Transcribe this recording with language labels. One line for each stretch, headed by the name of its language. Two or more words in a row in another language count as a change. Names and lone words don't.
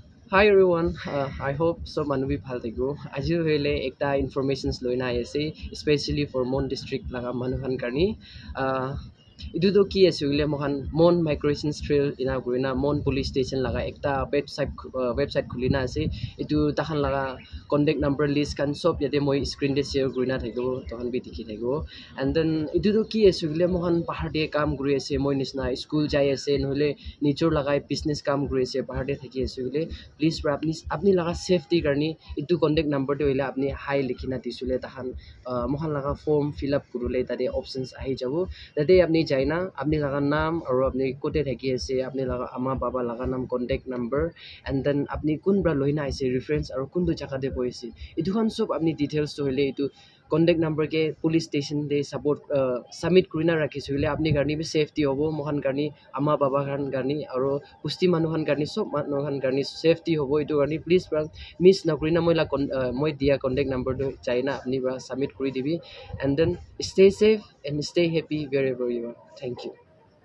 English: Hi everyone, I hope so
Naga Pidgin: manubi bhal thaigo. Aji hoile ekta informations loina ase,
English: especially for Mon district
Naga Pidgin: laga manuhan karni. Itu to ki ase hoile mohan Mon
English: migration trail
Naga Pidgin: ina kurina Mon
English: police station
Naga Pidgin: laga ekta website khulina ase. Itu tahan laga
English: contact number
Naga Pidgin: list kan sob yate moi screen de share kurina thaigo, tohan bi dikhi thaigo.
English: And then
Naga Pidgin: itu to ki ase hoile mohan bahar de kam kuri ase, moi nisna school jai ase, nohole nijor lagai business kam kuri ase, bahar de thaki ase hoile please apni laga safety karni itu
English: contact number
Naga Pidgin: to hoile apni hi likhina disule tahan mohan laga
English: form fill up
Naga Pidgin: kurule tade options ahi jabo tade apni jaina apni laga naam aru apni kote thaki ase apni laga ama baba laga naam
English: contact number and then
Naga Pidgin: apni kun bra loina ase reference aru kundu jaga de boise itu khan sob apni details to hoile itu
English: contact number
Naga Pidgin: ke
English: police station
Naga Pidgin: de
English: support submit
Naga Pidgin: kurina rakhise hoile apni garni bi safety hobo mohan garni ama baba khan garni aru pusti manuhan garni sob manuhan garni safety hobo itu garni please bra miss na kurina moi dia
English: contact number
Naga Pidgin: to chaina apni bra submit kuri dibi
English: and then stay safe and stay happy wherever you are. Thank you.